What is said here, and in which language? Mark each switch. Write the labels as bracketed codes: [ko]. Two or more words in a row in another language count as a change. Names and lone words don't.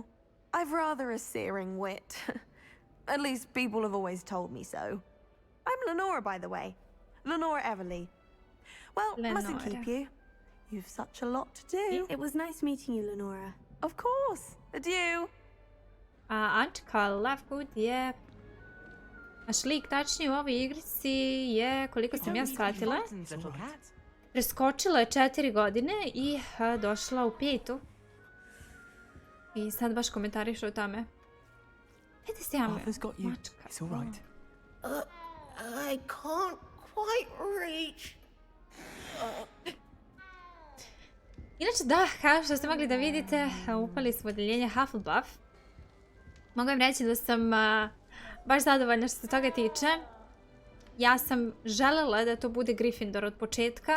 [en] I've rather a searing wit. At least people have always told me so. I'm Lenora, by the way. Lenora Everly. Well, mustn't keep you. You've such a lot to do. It was nice meeting you, Lenora. Of course. Adieu. [sr] Annchika Lovegood je... Naš lik tačnije u ovoj igrici je, koliko sam ja shvatila, preskočila je 4 godine i došla u 5. I sad baš komentarišu o tome. Hajde se jame. Mačka. [en] I can't quite reach. [sr] Inače da, kao što ste mogli da vidite, upali smo u odeljenje Hufflepuff. Mogu vam reći da sam baš zadovoljna što se toga tiče. Ja sam želela da to bude Gryffindor od početka.